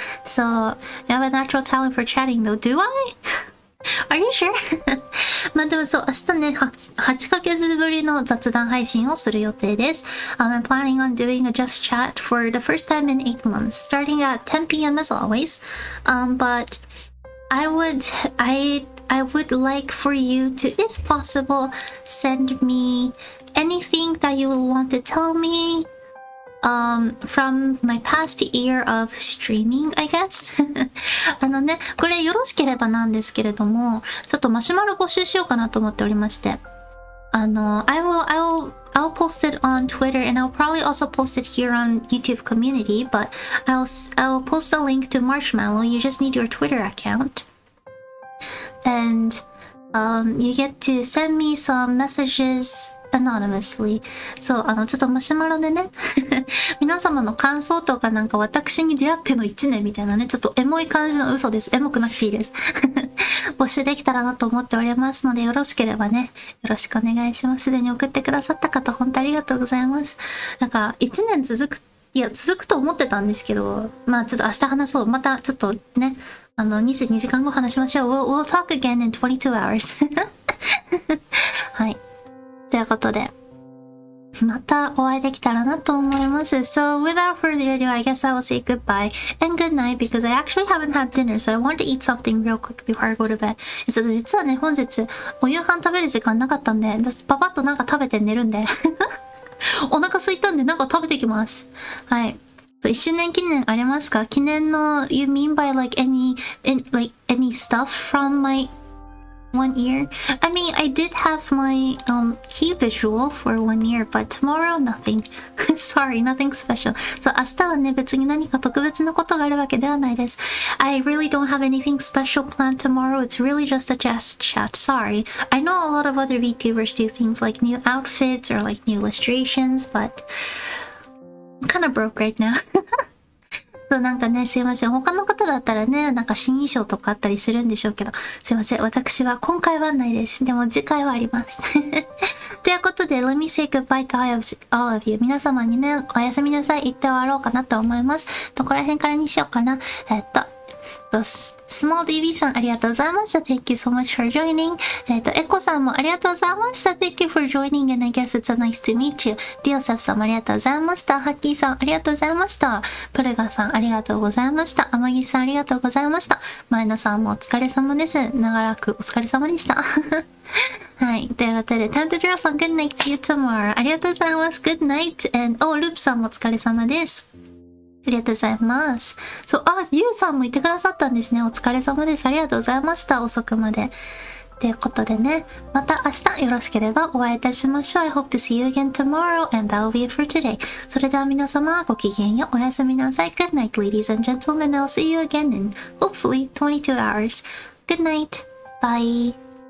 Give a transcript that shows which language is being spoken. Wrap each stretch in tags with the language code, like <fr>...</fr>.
<en>So, you have a natural talent for chatting though. Do I? Are you sure?</en> <ja>まあでもそう、明日ね、8ヶ月ぶりの雑談配信をする予定です。</ja> <en>I'm planning on doing a just chat for the first time in 8 months, starting at 10 p.m. as always. But I would like for you to, if possible, send me anything that you will want to tell me from my past year of streaming, I guess.</en> <ja>ね、これよろしければなんですけれども、ちょっとマシュマロ募集しようかなと思っておりまして。</ja> <en>I'll post it on Twitter, and I'll probably also post it here on YouTube community, but I'll post a link to Marshmallow. You just need your Twitter account. And you get to send me some messages anonymously.</en> <ja>そう、ちょっとマシュマロでね、皆様の感想とかなんか私に出会っての1年みたいなね、ちょっとエモい感じの嘘です。エモくなくていいです。募集できたらなと思っておりますので、よろしければね、よろしくお願いします。すでに送ってくださった方、本当ありがとうございます。なんか、1年続くと思ってたんですけど、まあちょっと明日話そう。またちょっとね、22時間後話しましょう。</ja> <en>We'll talk again in 22 hours.</en> <ja>はい。ということで、またお会いできたらなと思います。</ja> <en>So, without further ado, I guess I will say goodbye and good night because I actually haven't had dinner, so I want to eat something real quick before I go to bed.</en> <ja>実はね、本日、お夕飯食べる時間なかったんで、パパッとなんか食べて寝るんで。お腹空いたんでなんか食べてきます。はい。1周年記念ありますか？記念の</ja> <en>You mean by like any stuff from my 1 year? I mean, I did have my key visual for 1 year, but tomorrow nothing. Sorry, nothing special.</en> <ja>So 明日はね、別に何か特別なことがあるわけではないです。</ja> <en>I really don't have anything special planned tomorrow. It's really just a just chat. Sorry. I know a lot of other VTubers do things like new outfits or like new illustrations, but I'm kind of broke right now.</en> <ja>そうなんかね、すいません。他の方だったらね、なんか新衣装とかあったりするんでしょうけど、すいません。私は今回はないです。でも次回はあります。ということで、</ja> <en>Let me say goodbye to all of you.</en> <ja>皆様にね、おやすみなさい。言って終わろうかなと思います。どこら辺からにしようかな。</ja> <en>Small DB さん</en> <ja>ありがとうございました。</ja> <en>Thank you so much for joining.</en> <ja>エコさんもありがとうございました。</ja> <en>Thank you for joining and I guess it's nice to meet you.</en> <ja>ディオセフさんもありがとうございました。ハッキーさんありがとうございました。プレガさんありがとうございました。天木さんありがとうございました。前野さんもお疲れ様です。長らくお疲れ様でした。はい。ということで、</ja> <en>Time to Draw さん、Good night, see you tomorrow.</en> <ja>ありがとうございます。</ja> <en>Good night.</en> <ja>And,ループさんもお疲れ様です。ありがとうございます。そう、ゆうさんもいてくださったんですね。お疲れ様です。ありがとうございました。遅くまで。ということでね、また明日よろしければお会いいたしましょう。</ja> <en>I hope to see you again tomorrow and that will be it for today.</en> <ja>それでは皆様ごきげんよう。おやすみなさい。</ja> <en>Good night, ladies and gentlemen. I'll see you again in hopefully 22 hours. Good night. Bye.</en>